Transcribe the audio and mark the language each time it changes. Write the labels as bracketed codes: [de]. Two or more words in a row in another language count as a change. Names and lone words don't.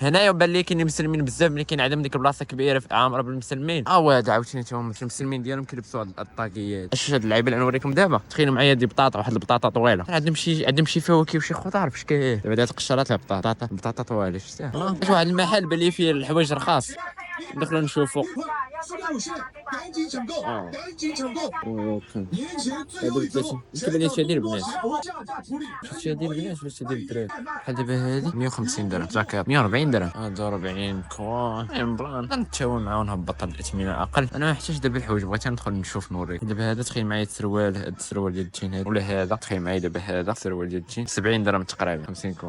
[ar] هنايا بان لي كاينين مسلمين بزاف، ملي كينعدم ديك البلاصه كبيره عامره بالمسلمين. هذا عاوتاني تا هما المسلمين ديالهم كيلبسوا هاد الطاقيات. اش هاد اللعيبه اللي نوريكم دابا، تخيلوا معايا دي بطاطا، واحد البطاطا طويله، عندهم شي فواكه وشي خضار فاش كاين دابا هاد القشرات بطاطا طويله. شفتها اش واحد المحل بان لي فيه الحوايج رخاص، ندخلوا نشوفوا. [zh] 数量有限，赶紧抢购，赶紧抢购！年前最后一周， [ar] كيبان لي شادي البنات، [zh] 下架处理。 [ar] شادي البنات ولا شادي الدراري. بحال دابا هادي 150 درهم، جاكيت 140 درهم، هذا 40 كون بلان. نتشاور معاه ونهبط الاثمنه اقل. انا ما محتاج دابا الحوايج، بغيت ندخل نشوف نوريك. دابا هذا تخيل معايا السروال، هذا السروال ديال الجين هذا، ولا هذا تخيل معايا دابا هذا السروال ديال الجين 70 درهم تقريبا، 50 كون.